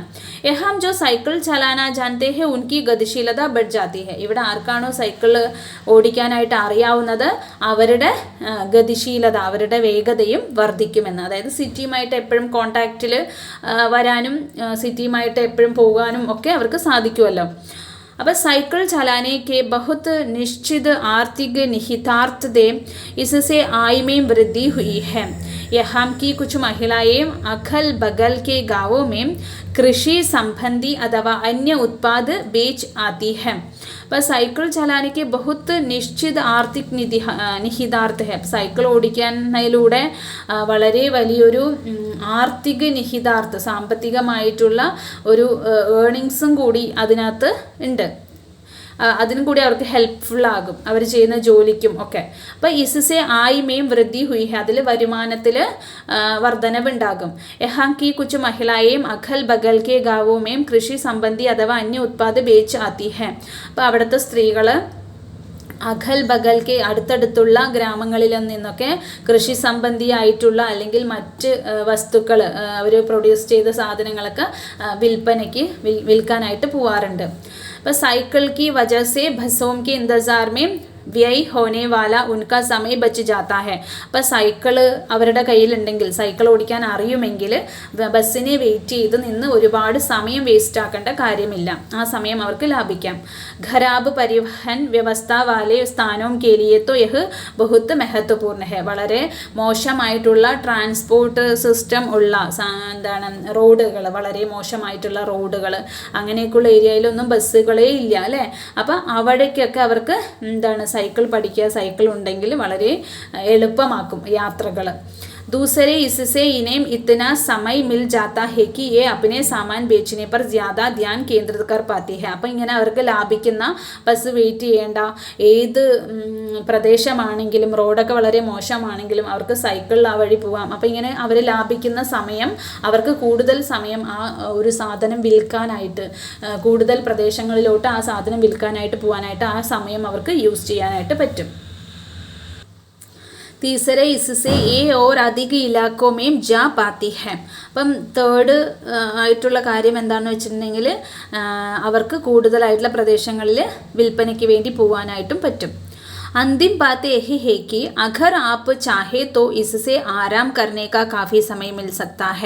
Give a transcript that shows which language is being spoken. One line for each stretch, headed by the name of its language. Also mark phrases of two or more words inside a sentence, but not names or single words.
Hindi: यहां जो साइकिल चलाना जानते हैं उनकी गतिशीलता बढ़ जाती है,
Malayalam: ഇവിടെ ആർക്കാണോ സൈക്കിൾ ഓടിക്കാനായിട്ട് അറിയാവുന്നത് അവരുടെ ഗതിശീലത, അവരുടെ വേഗതയും വർദ്ധിക്കുമെന്ന്. അതായത് സിറ്റിയുമായിട്ട് എപ്പോഴും കോണ്ടാക്റ്റിൽ വരാനും സിറ്റിയുമായിട്ട് എപ്പോഴും പോകാനും ഒക്കെ അവർക്ക് സാധിക്കുമല്ലോ.
Hindi: अब साइकिल चलाने के बहुत निश्चित आर्थिक निहितार्थ दे इससे आय में वृद्धि हुई है. यहाँ की कुछ महिलाएं अगल बगल के गांवों में कृषि संबंधी अथवा अन्य उत्पाद बेच आती हैं. पर साइकिल चलाने के बहुत निश्चित आर्थिक निहितार्थ है.
Malayalam: സൈക്കിൾ ഓടിക്കുന്നതിലൂടെ വളരെ വലിയൊരു ആർത്തിക നിഹിതാർത്ഥ സാമ്പത്തികമായിട്ടുള്ള ഒരു ഏർണിങ്സും കൂടി അതിനകത്ത് ഉണ്ട്. അതിനും കൂടി അവർക്ക് ഹെൽപ്ഫുൾ ആകും അവർ ചെയ്യുന്ന ജോലിക്കും ഒക്കെ.
Hindi: അപ്പോൾ इससे आय में वृद्धि हुई है,
Malayalam: അതിൽ വരുമാനത്തിൽ വർധനവുണ്ടാകും.
Hindi: यहां की कुछ महिलाएं अगल बगल के गांवों में कृषि संबंधी अथवा अन्य उत्पाद बेच आती हैं.
Malayalam: അപ്പോൾ അവിടുത്തെ സ്ത്രീകൾ
Hindi: अगल बगल
Malayalam: അടുത്തടുത്തുള്ള ഗ്രാമങ്ങളിൽ നിന്നൊക്കെ കൃഷി സംബന്ധിയായിട്ടുള്ള അല്ലെങ്കിൽ മറ്റ് വസ്തുക്കൾ അവർ പ്രൊഡ്യൂസ് ചെയ്ത സാധനങ്ങളൊക്കെ വിൽക്കാനായിട്ട് പോവാറുണ്ട്.
Hindi: അപ്പോൾ സൈക്കിൾ की वजह से बसों के इंतज़ार में व्यय होने वाला उनका समय बच जाता है.
Malayalam: അപ്പോൾ സൈക്കിള് അവരുടെ കയ്യിലുണ്ടെങ്കിൽ, സൈക്കിൾ ഓടിക്കാൻ അറിയുമെങ്കിൽ ബസ്സിനെ വെയിറ്റ് ചെയ്ത് നിന്ന് ഒരുപാട് സമയം വേസ്റ്റ് ആക്കേണ്ട കാര്യമില്ല, ആ സമയം അവർക്ക് ലാഭിക്കാം.
Hindi: खराब परिवहन व्यवस्था वाले स्थानों के लिए तो यह बहुत महत्वपूर्ण है.
Malayalam: വളരെ മോശമായിട്ടുള്ള ട്രാൻസ്പോർട്ട് സിസ്റ്റം ഉള്ള റോഡുകൾ, വളരെ മോശമായിട്ടുള്ള റോഡുകൾ, അങ്ങനെയൊക്കെയുള്ള ഏരിയയിലൊന്നും ബസ്സുകളേ ഇല്ല അല്ലേ. അപ്പം അവിടേക്കൊക്കെ അവർക്ക് സൈക്കിൾ പഠിക്കുക, സൈക്കിൾ ഉണ്ടെങ്കിൽ വളരെ എളുപ്പമാക്കും യാത്രകൾ.
Hindi: दूसरे इससे इन्हें इतना समय मिल जाता है कि ये अपने सामान बेचने पर ज़्यादा ध्यान केंद्रित कर पाती है.
Malayalam: അപ്പം ഇങ്ങനെ അവർക്ക് ലാഭിക്കുന്ന, ബസ് വെയിറ്റ് ചെയ്യേണ്ട, ഏത് പ്രദേശമാണെങ്കിലും റോഡൊക്കെ വളരെ മോശമാണെങ്കിലും അവർക്ക് സൈക്കിളിൽ ആ വഴി പോവാം. അപ്പം ഇങ്ങനെ അവർ ലാഭിക്കുന്ന സമയം, അവർക്ക് കൂടുതൽ സമയം ആ ഒരു സാധനം വിൽക്കാനായിട്ട്, കൂടുതൽ പ്രദേശങ്ങളിലോട്ട് ആ സാധനം വിൽക്കാനായിട്ട് പോകാനായിട്ട് ആ സമയം അവർക്ക് യൂസ് ചെയ്യാനായിട്ട് പറ്റും.
Hindi: तीसरे इससे ये और अधिक इलाकों में जा पाती है.
Malayalam: അപ്പം തേർഡ് ആയിട്ടുള്ള കാര്യം എന്താണെന്ന് വെച്ചിട്ടുണ്ടെങ്കിൽ അവർക്ക് കൂടുതലായിട്ടുള്ള പ്രദേശങ്ങളിൽ വിൽപ്പനയ്ക്ക് വേണ്ടി പോകാനായിട്ടും പറ്റും.
Hindi: अंतिम बात यही है कि अगर आप चाहे तो इससे आराम करने का काफ़ी समय मिल सकता है.